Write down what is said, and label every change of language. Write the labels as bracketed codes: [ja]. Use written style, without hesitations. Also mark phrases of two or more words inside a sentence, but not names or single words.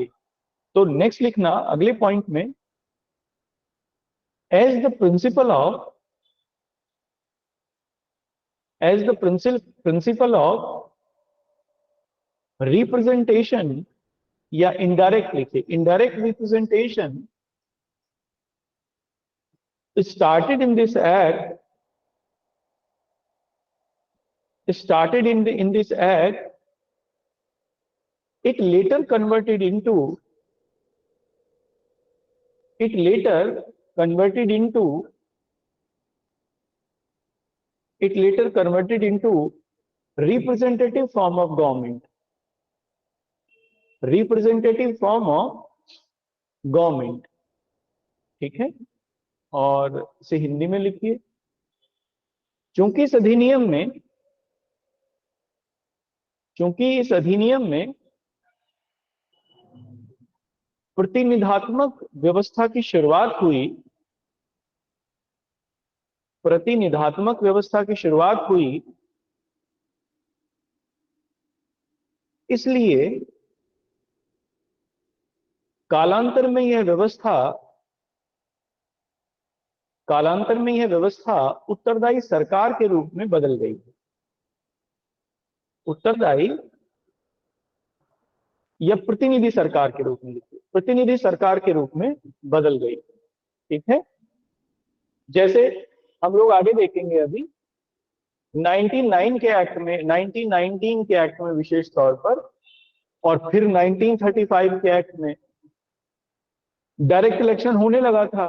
[hi] तो नेक्स्ट लिखना अगले पॉइंट में, [en] as the principle of as the principle of representation, [hi] या इनडायरेक्ट लिखिए, [en] indirect representation started in this act started in this act. It later converted into it later converted into it later converted into representative form of government, representative form of government। [hi] ठीक है, और इसे हिंदी में लिखिए। चूंकि इस अधिनियम में चूंकि इस अधिनियम में प्रतिनिधात्मक व्यवस्था की शुरुआत हुई प्रतिनिधात्मक व्यवस्था की शुरुआत हुई, इसलिए कालांतर में यह व्यवस्था उत्तरदायी सरकार के रूप में बदल गई। उत्तरदायी या प्रतिनिधि सरकार के रूप में लिखिए, प्रतिनिधि सरकार के रूप में बदल गई। ठीक है, जैसे हम लोग आगे देखेंगे अभी 1919 के एक्ट में विशेष तौर पर, और फिर 1935 के एक्ट में [en] direct election [hi] होने लगा था।